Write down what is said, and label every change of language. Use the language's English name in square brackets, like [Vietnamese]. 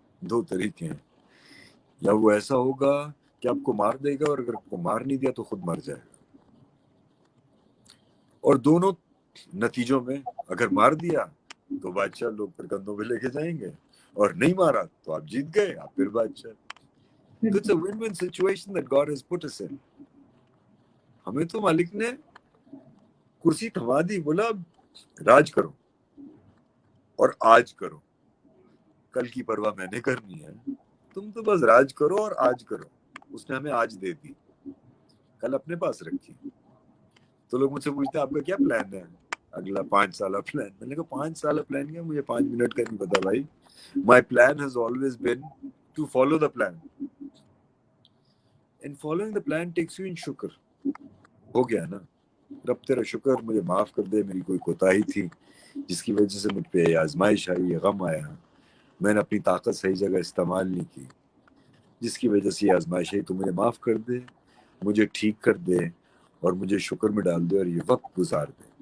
[Urdu] دو طریقے ہیں، یا وہ ایسا ہوگا کہ آپ کو مار دے گا، اور اگر آپ کو مار نہیں دیا تو خود مر جائے گا. اور دونوں نتیجوں میں اگر مار دیا تو بادشاہ لوگ پھر کندھوں پہ لے کے جائیں گے، اور نہیں مارا تو آپ جیت گئے، آپ پھر بادشاہ. [English] تو it's a win-win situation that God has put us in. [Urdu] ہمیں تو مالک نے کرسی تھما دی، بولا راج کرو اور آج کرو. کل کی پرواہ میں نے کرنی ہے، تم تو بس راج کرو اور آج کرو. اس نے ہمیں آج دے دی، کل اپنے پاس رکھی. تو لوگ مجھ سے پوچھتے ہیں آپ کا کیا پلان ہے اگلا 5 سالہ پلان. میں نے کہا 5 سالہ پلان کیا، مجھے 5 منٹ کا نہیں پتا بھائی. [English] My plan has always been to follow the plan, and following the plan takes you in شکر. [Urdu] ہو گیا نا. رب تیرا شکر، مجھے معاف کر دے، میری کوئی کوتاہی تھی جس کی وجہ سے مجھ پہ یہ آزمائش آئی، یہ غم آیا، میں نے اپنی طاقت صحیح جگہ استعمال نہیں کی، جس کی وجہ سے یہ آزمائش آئی. تو مجھے معاف کر دے، مجھے ٹھیک کر دے، اور مجھے شکر میں ڈال دے، اور یہ وقت گزار دے.